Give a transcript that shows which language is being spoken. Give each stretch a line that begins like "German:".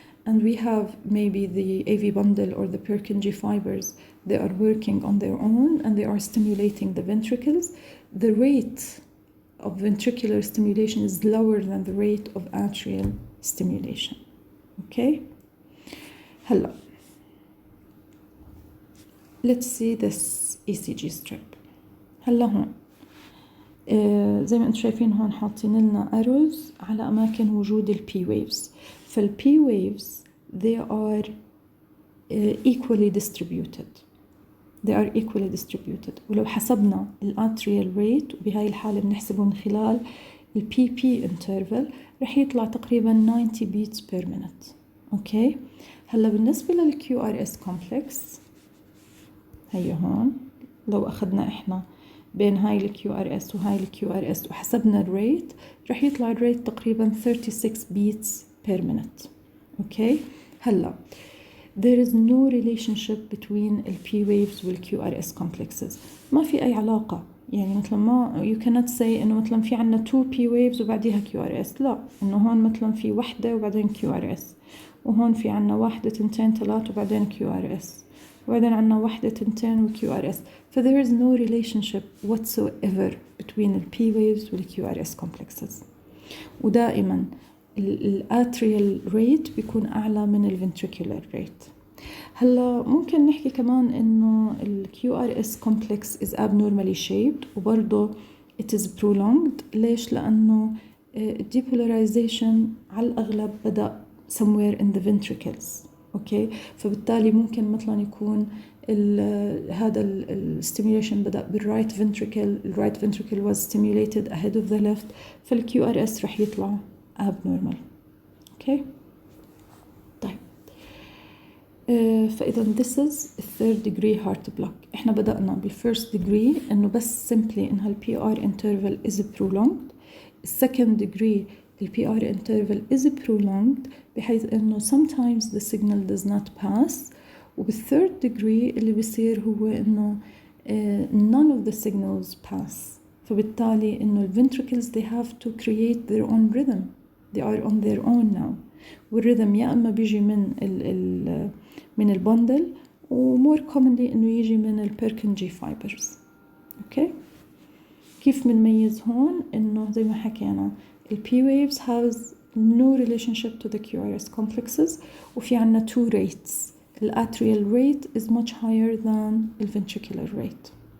English: and we have maybe the AV bundle or the Purkinje fibers, they are working on their own and they are stimulating the ventricles, the rate of ventricular stimulation is lower than the rate of atrial stimulation. Okay?
Arabic: هلا
English: let's see this ECG strip.
Arabic: هلا هون زي ما انتم شايفين هون حاطين لنا arrows على أماكن وجود ال P waves.
English: فال P waves they are equally distributed. They are equally distributed.
Arabic: ولو حسبنا ال atrial rate وبهاي الحالة بنحسبه من خلال ال PP interval رح يطلع تقريبا 90 beats per minute. اوكي هلا بالنسبة لل QRS complex هي هون لو أخذنا إحنا بين هاي ال QRS وهاي ال QRS وحسبنا الريت رح يطلع الريت تقريبا 36 beats per minute. اوكي هلا
English: there is no relationship between ال P waves وال QRS complexes.
Arabic: ما في أي علاقة، يعني مثلا ما
English: you cannot say
Arabic: إنه مثلا في عنا 2 P waves وبعديها QRS، لا، إنه هون مثلا في وحدة وبعدين QRS، وهون في عنا واحدة تنتين ثلاث وبعدين QRS، وبعدين عنا واحدة تنتين و QRS.
English: ف there is no relationship whatsoever between ال P waves وال QRS complexes.
Arabic: ودائما الاتريال ريت بيكون أعلى من الفنتريكولار ريت. هلا ممكن نحكي كمان إنه ال
English: QRS complex is abnormally shaped
Arabic: وبرضه
English: it is prolonged.
Arabic: ليش؟ لأنه depolarization على الأغلب بدأ
English: somewhere in the ventricles.
Arabic: أوكي فبالتالي ممكن مثلا يكون هذا ال stimulation بدأ بالرايت ventricle.
English: الرايت ventricle was stimulated ahead of the left، فال QRS
Arabic: رح يطلع
English: abnormal. okay طيب فإذا this is third degree heart block.
Arabic: إحنا بدأنا
English: بالfirst degree
Arabic: إنه بس
English: simply
Arabic: إنها
English: PR interval is prolonged. second degree PR interval is prolonged
Arabic: بحيث إنه
English: sometimes the signal does not pass. وبالthird degree
Arabic: اللي بيصير هو إنه
English: none of the signals pass.
Arabic: فبالتالي إنه
English: ventricles they have to create their own rhythm. They are on their own now.
Arabic: والرhythm يا إما بيجي من البندل و
English: more commonly
Arabic: إنه يجي من ال Purkinje fibers. أوكي كيف بنميز هون؟ إنه زي ما حكينا
English: ال P waves has no relationship to the QRS complexes
Arabic: وفي عنا
English: two rates. ال atrial rate is much higher than the ventricular rate.